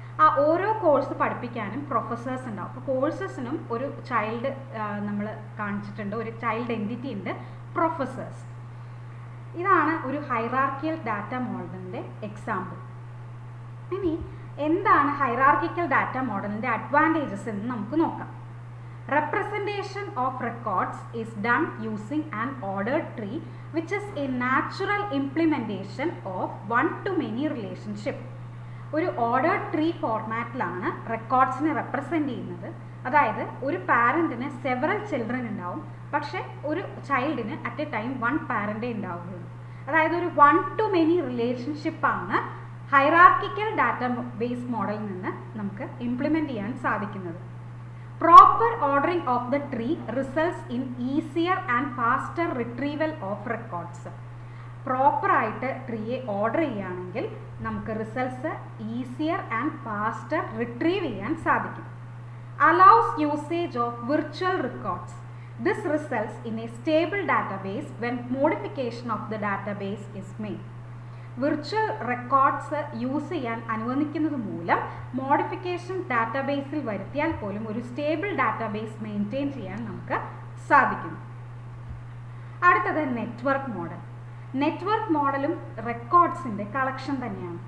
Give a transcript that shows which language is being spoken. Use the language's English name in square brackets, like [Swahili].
[Malayalam] ആ ഓരോ കോഴ്സ് പഠിപ്പിക്കാനും പ്രൊഫസേഴ്സ് ഉണ്ടാവും. അപ്പോൾ കോഴ്സസിനും ഒരു ചൈൽഡ് നമ്മൾ കാണിച്ചിട്ടുണ്ട്, ഒരു ചൈൽഡ് എൻറ്റിറ്റി ഉണ്ട്, പ്രൊഫസേഴ്സ്. ഇതാണ് ഒരു ഹൈറാർക്കിയൽ ഡാറ്റ മോഡലിൻ്റെ എക്സാമ്പിൾ. ഇനി എന്താണ് ഹൈറാർക്കിക്കൽ ഡാറ്റ മോഡലിൻ്റെ അഡ്വാൻറ്റേജസ് എന്ന് നമുക്ക് നോക്കാം. [English] Representation of records is done using an ordered tree, which is a natural implementation of one-to-many relationship. [Malayalam] ഒരു ഓർഡേർഡ് ട്രീ ഫോർമാറ്റിലാണ് റെക്കോർഡ്സിനെ റെപ്രസെൻ്റ് ചെയ്യുന്നത്. അതായത് ഒരു പാരൻറ്റിന് സെവറൽ ചിൽഡ്രൻ ഉണ്ടാവും, പക്ഷേ ഒരു ചൈൽഡിന് [English] at a time [Malayalam] 1 പാരൻ്റേ ഉണ്ടാവുകയുള്ളൂ. അതായത് ഒരു 1-to-many റിലേഷൻഷിപ്പാണ് ഹൈറാർക്കിക്കൽ ഡാറ്റ ബേസ് മോഡലിൽ നിന്ന് നമുക്ക് ഇംപ്ലിമെൻ്റ് ചെയ്യാൻ സാധിക്കുന്നത്. [English] Proper ordering of the tree results in easier and faster retrieval of records. [Malayalam] Proper ആയിട്ട് ട്രീയെ ഓർഡർ ചെയ്യുകയാണെങ്കിൽ നമുക്ക് results [English] easier and faster [Malayalam] retrieve ചെയ്യാൻ സാധിക്കും. [English] Allows usage of virtual records. This results in a stable database when modification of the database is made. [Malayalam] Virtual records use ചെയ്യാൻ അനുവദിക്കുന്നത് മൂലം modification ഡാറ്റാബേസിൽ വരുത്തിയാൽ പോലും ഒരു സ്റ്റേബിൾ ഡാറ്റാബേസ് മെയിൻറ്റെയിൻ ചെയ്യാൻ നമുക്ക് സാധിക്കും. അടുത്തത് നെറ്റ്വർക്ക് മോഡൽ. നെറ്റ്വർക്ക് മോഡലും റെക്കോർഡ്സിൻ്റെ കളക്ഷൻ തന്നെയാണ്.